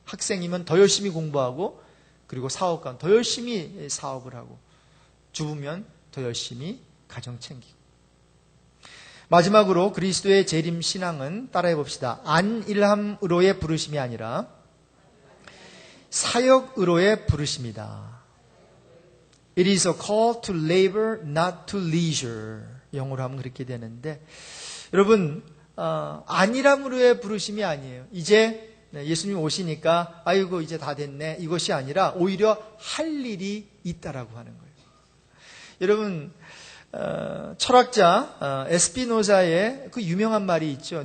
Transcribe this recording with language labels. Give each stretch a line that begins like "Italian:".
Korean: 학생이면 더 열심히 공부하고 그리고 사업가는 더 열심히 사업을 하고 주부면 더 열심히 가정 챙기고 마지막으로 그리스도의 재림 신앙은 따라해 봅시다. 안일함으로의 부르심이 아니라 사역으로의 부르심이다.
English: It is a call to labor, not to leisure.
Korean: 영어로 하면 그렇게 되는데 여러분 안일함으로의 부르심이 아니에요. 이제 예수님 오시니까 아이고 이제 다 됐네. 이것이 아니라 오히려 할 일이 있다라고 하는 거예요. 여러분 철학자 에스피노자의 그 유명한 말이 있죠.